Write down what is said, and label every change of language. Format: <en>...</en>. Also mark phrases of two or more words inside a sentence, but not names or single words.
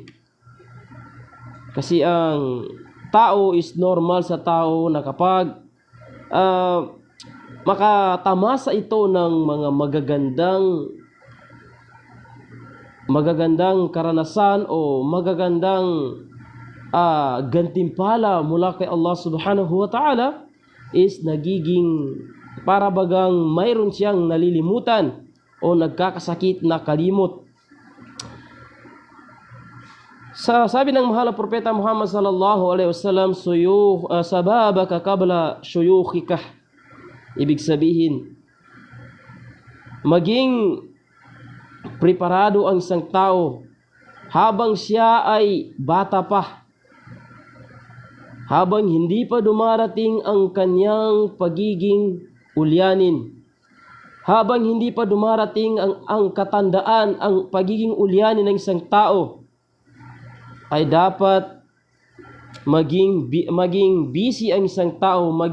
<tl>Kasi ang tao</tl> <en>is normal</en> <tl>sa tao na kapag makatamasa ito ng mga magagandang karanasan o magagandang gantimpala mula kay Allah</tl> <ar>سبحانه وتعالى,</ar> <tl>is nagiging para bagang mayroon siyang nalilimutan o nagkakasakit na kalimot. Sabi ng mahal na propeta Muhammad</tl> <ar>صلى الله عليه وسلم, شبابك قبل شيوخك.</ar> <tl>Ibig sabihin, maging preparado ang isang tao habang siya ay bata pa, habang hindi pa dumarating ang kanyang pagiging ulyanin, habang hindi pa dumarating ang katandaan, ang pagiging ulyanin ng isang tao, ay dapat maging busy ang isang tao,</tl>